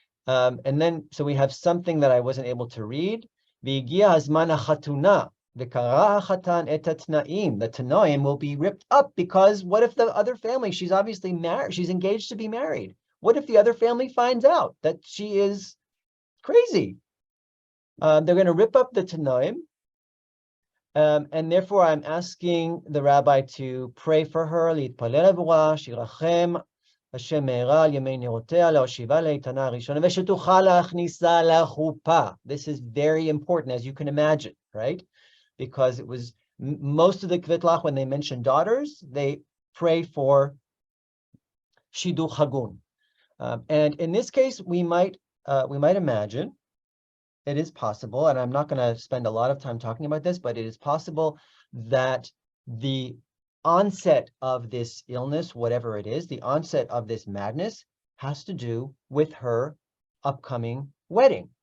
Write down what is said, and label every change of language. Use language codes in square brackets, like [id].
[en] And then, so we have something that I wasn't able to read. [he] והגיע הזמן החתונה, וקרא החתן את התנאים. [en] The tanoim will be ripped up, because what if the other family, she's obviously married, she's engaged to be married. What if the other family finds out that she is crazy? They're going to rip up the tanoim, And therefore, I'm asking the rabbi to pray for her. [he] להתפלל עבורה, שירחם, השם מהרה על ימי נרותיה, להושיבה לאיתנה הראשונה, ושתוכל להכניסה לחופה. [en] This is very important, as you can imagine, right? Because it was most of the kvitlach, when they mention daughters, they pray for shiduch hagun. And in this case, we might imagine, it is possible, and I'm not going to spend a lot of time talking about this, but it is possible that the onset of this illness, whatever it is, the onset of this madness has to do with her upcoming wedding.